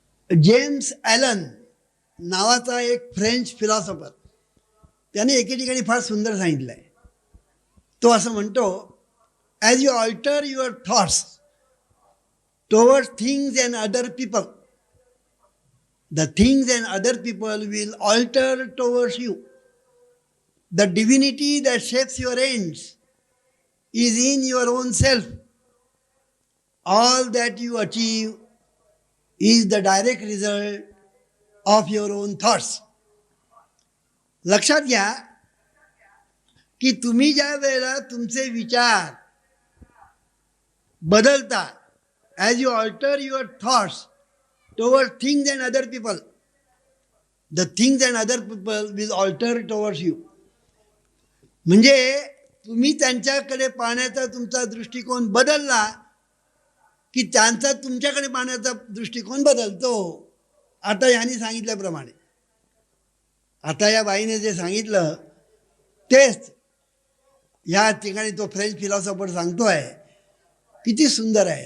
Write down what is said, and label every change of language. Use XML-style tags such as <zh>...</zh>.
<mr>James Allen नावाचा एक French philosopher, त्याने एके ठिकाणी फार सुंदर सांगितलं आहे. तो असं म्हणतो,</mr> <en>As you alter your thoughts towards things and other people, the things and other people will alter towards you. The divinity that shapes your ends is in your own self. All that you achieve is the direct result of your own thoughts.</en> <mr>लक्षात घ्या की तुम्ही ज्या वेळेला तुमचे विचार बदलता,</mr> <en>as you alter your thoughts towards things and other people, the things and other people will alter towards you.</en> <mr>म्हणजे तुम्ही त्यांच्याकडे पाहण्याचा तुमचा दृष्टिकोन बदलला की त्यांचा तुमच्याकडे पाहण्याचा दृष्टिकोन बदलतो. आता यांनी सांगितल्याप्रमाणे, आता या बाईने जे सांगितलं तेच या ठिकाणी तो फ्रेंच फिलॉसॉफर सांगतोय. किती सुंदर आहे.</mr>